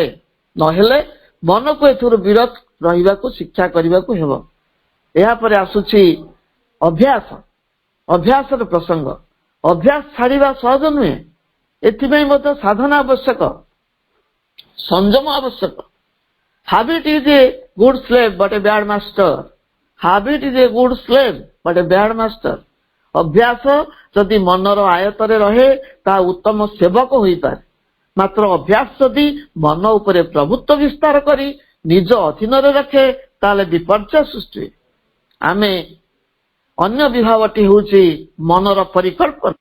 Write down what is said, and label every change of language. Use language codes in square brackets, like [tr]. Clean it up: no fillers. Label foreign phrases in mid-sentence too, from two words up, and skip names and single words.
[or] ନହେଲେ ମନକୁ ଏଥିରୁ ବିରତ ରହିବାକୁ ଶିକ୍ଷା କରିବାକୁ ହେବ। ଏହାପରେ ଆସୁଛି ଅଭ୍ୟାସର ପ୍ରସଙ୍ଗ। ଅଭ୍ୟାସ ଛାଡ଼ିବା ସହଜ ନୁହେଁ। ଏଥିପାଇଁ ମଧ୍ୟ ସାଧନା ଆବଶ୍ୟକ, ସଂଯମ ଆବଶ୍ୟକ। [en] Habit is a good slave but a bad master. Habit is a good slave but a bad master. [or] ଅଭ୍ୟାସ ଯଦି ମନର ଆୟତରେ ରହେ ତାହା ଉତ୍ତମ ସେବକ ହୋଇପାରେ। ମାତ୍ର ଅଭ୍ୟାସ ଯଦି ମନ ଉପରେ ପ୍ରଭୁତ୍ୱ ବିସ୍ତାର କରି ନିଜ ଅଧୀନରେ ରଖେ ତାହେଲେ ବିପର୍ଯ୍ୟୟ ସୃଷ୍ଟି ହୁଏ। ଅନ୍ୟ ବିଭାଗଟି ହେଉଛି ମନର ପରିକଳ୍ପନା।